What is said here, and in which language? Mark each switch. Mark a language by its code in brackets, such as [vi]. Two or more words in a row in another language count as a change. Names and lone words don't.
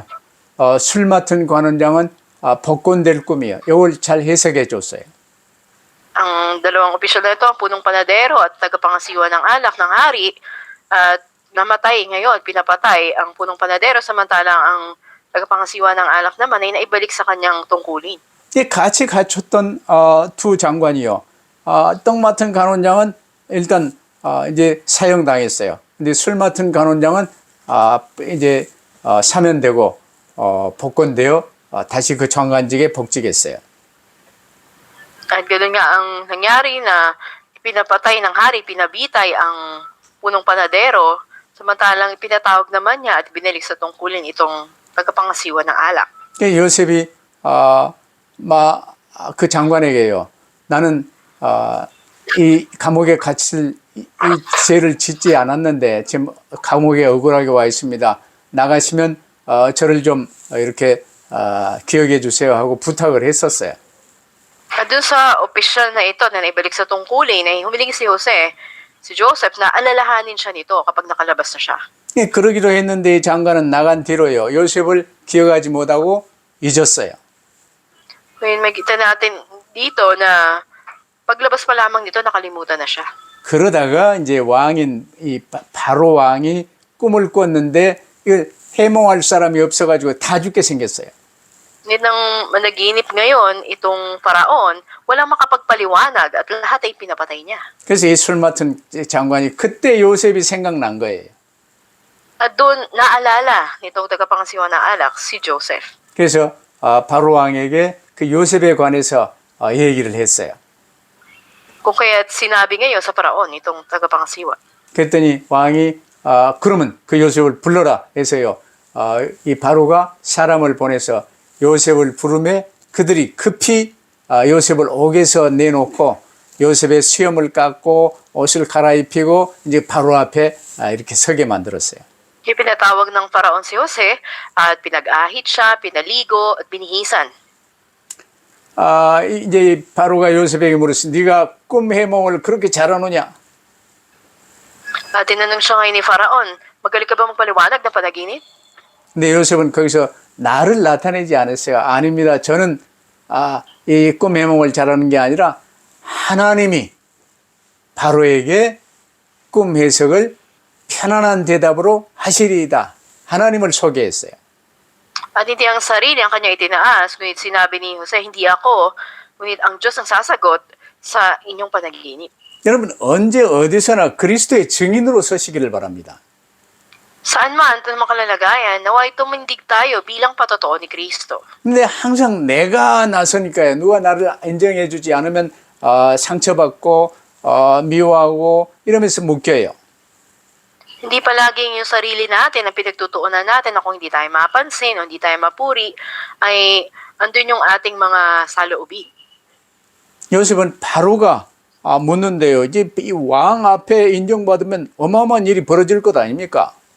[ko] 술 맡은 간원장은 복권 될 꿈이요. 이걸 잘 해석해 줬어요. [tl] Ang dalawang opisyal na ito, ang punong panadero at tagapangasiwa ng alak ng hari, at namatay ngayon, pinapatay ang punong panadero, samantalang ang tagapangasiwa ng alak naman ay naibalik sa kanyang tungkulin. [ko] 같이 갇혔던 두 장관이요. 떡 맡은 간원장은 일단 이제 사형당했어요. 근데 술 맡은 간원장은 이제 사면되고 복권되어 다시 그 장관직에 복직했어요. [tl] At ganoon nga ang nangyari na pinapatay ng hari, pinabitay ang punong panadero, samantalang pinatawag naman niya at binalik sa tungkulin itong tagapangasiwa ng alak. [ko] 요셉이 그 장관에게요. 나는 이 감옥에 갇힐 이 죄를 짓지 않았는데 지금 감옥에 억울하게 와 있습니다. 나가시면 저를 좀 이렇게 기억해 주세요 하고 부탁을 했었어요. [tl] At dun sa opisyal na ito na naibalik sa tungkulin ay humiling si Joseph na alalahanin siya nito kapag nakalabas na siya. [ko] 그러기로 했는데 이 장관은 나간 뒤로요. 요셉을 기억하지 못하고 잊었어요. [tl] Ngayon makita natin dito na paglabas pa lamang nito nakalimutan na siya. [ko] 그러다가 이제 왕인 이 바로 왕이 꿈을 꿨는데 이걸 해몽할 사람이 없어가지고 다 죽게 생겼어요. [tl] Ngunit nang managinip ngayon itong paraon, walang makapagpaliwanag at lahat ay pinapatay niya. [ko] 그래서 이 술 맡은 장관이 그때 요셉이 생각난 거예요. [tl] At doon naalala nitong tagapangasiwa ng alak si Joseph. [ko] 그래서 바로 왕에게 그 요셉에 관해서 얘기를 했어요. [tl] Kung kaya't sinabi ngayon sa paraon itong tagapangasiwa. [ko] 그랬더니 왕이 그러면 그 요셉을 불러라 해서요. 이 바로가 사람을 보내서 요셉을 부르매 그들이 급히 요셉을 옥에서 내놓고 요셉의 수염을 깎고 옷을 갈아입히고 이제 바로 앞에 이렇게 서게 만들었어요. [tl] Ipinatawag ng paraon si Jose at pinag-ahit siya, pinaligo at binihisan. [ko] 이제 바로가 요셉에게 물었어. 네가 꿈 해몽을 그렇게 잘하느냐? [tl] At tinanong siya ngayon ni Faraon, magaling ka ba magpaliwanag ng panaginip? [ko] 근데 요셉은 거기서 나를 나타내지 않았어요. 아닙니다. 저는 이 꿈 해몽을 잘하는 게 아니라 하나님이 바로에게 꿈 해석을 편안한 대답으로 하시리이다. 하나님을 소개했어요. [tl] At hindi ang sarili ang kanya itinaas, ngunit sinabi ni Jose, hindi ako, ngunit ang Diyos ang sasagot sa inyong panaginip. [ko] 여러분 언제 어디서나 그리스도의 증인으로 서시기를 바랍니다. [tl] Saan man ito makalalagayan, naway tumindig tayo bilang patotoo ni Kristo. [ko] 근데 항상 내가 나서니까요. 누가 나를 인정해 주지 않으면 상처받고 미워하고 이러면서 묶여요. [tl] Hindi palaging yung sarili natin ang pinagtutuunan natin na kung hindi tayo mapansin o hindi tayo mapuri, ay andun yung ating mga saloobin. [ko] 요셉은 바로가 묻는데요. 이제 이 왕 앞에 인정받으면 어마어마한 일이 벌어질 것 아닙니까?